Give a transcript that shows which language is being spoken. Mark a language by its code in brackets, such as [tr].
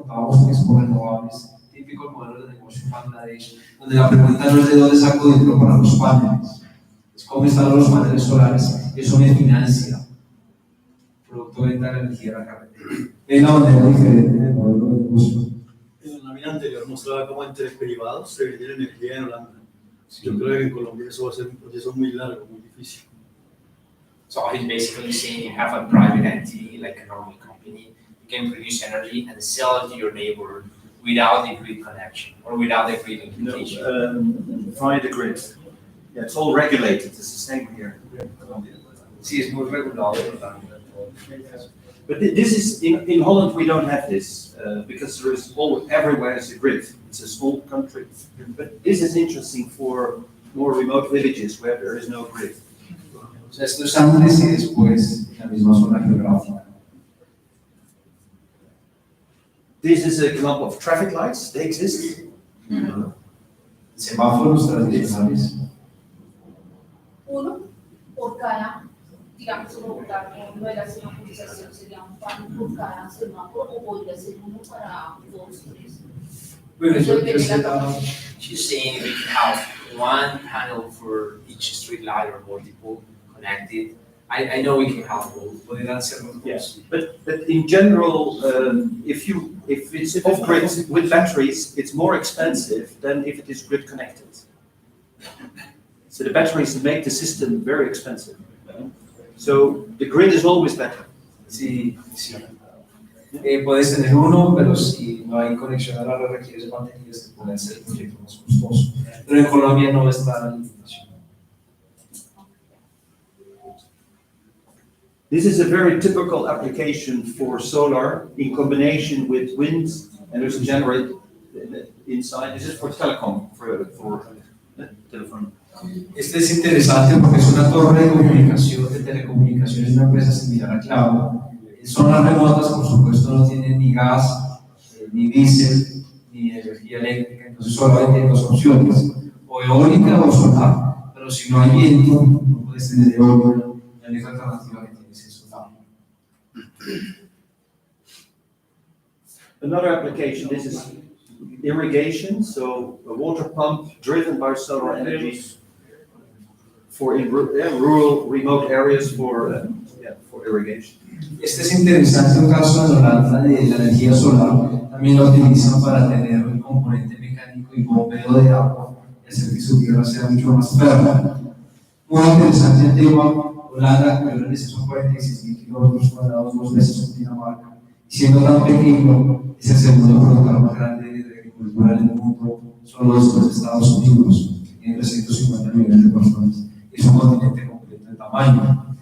[es] importamos equipos renovables, típico modelo de negocio en Bangladesh, donde la pregunta no es de dónde saco dinero para los paneles, es cómo instalo los paneles solares, y eso me financia. Producto de venta de energía a la carretera. Es una manera diferente de modelo de negocio. En la vida anterior mostraba cómo entre privados se vendía energía en Holanda. Yo creo que en Colombia eso va a ser un proceso muy largo, muy difícil. [en] So he's basically saying you have a private entity like a normal company, you can produce energy and sell it to your neighbor without the grid connection or without the grid limitation. Via the grid. Yeah, it's all regulated. It's the same here. [es] Sí, es muy regulado. [en] But this is in Holland. We don't have this because there is everywhere is a grid. It's a small country, but this is interesting for more remote villages where there is no grid. [es] O sea, esto es antes y después en la misma zona geográfica. [en] This is an example of traffic lights. They exist. [es] Semáforos tradicionales. Uno por cada, digamos, en Bogotá, no era semaforización, sería un panel por cada semáforo o podría ser uno para dos, tres. Bueno, yo [en] She's saying we can have one panel for each street light or multiple connected. I know we can have both. [es] podrían ser los [en] Yes, [es] dos. [en] but in general, if it's off grid with batteries, it's more expensive than if it is grid connected. So the batteries make the system very expensive. So the grid is always better. [es] Sí, sí. Puedes tener uno, pero si no hay conexión a la red requieres baterías que pueden ser el proyecto más costoso. Pero en Colombia no está la limitación. [en] This is a very typical application for solar in combination with wind, and there's a generator inside. This is for telecom, for telephone. [es] Este es interesante porque es una torre de comunicación, de telecomunicaciones de una empresa similar a Clavo. Zonas remotas, por supuesto, no tienen ni gas, ni diésel, ni energía eléctrica, entonces solamente hay dos opciones, o eólica o solar, pero si no hay viento, no puedes tener eólica, la única alternativa que tienes es solar. [en] Another application, this is irrigation, so a water pump driven by solar energy for rural, remote areas for irrigation. [es] Este es interesante, un caso en Holanda de la energía solar, también lo utilizan para tener un componente mecánico y bombeo de agua y hacer que su tierra sea mucho más fértil. Muy interesante el tema, Holanda, que ahora son 46.000 kilómetros cuadrados, 2 veces en Dinamarca, y siendo tan pequeño, es el segundo productor más grande de agricultura en el mundo, solo después de Estados Unidos, tiene 350 millones de personas, es un continente completo de tamaño.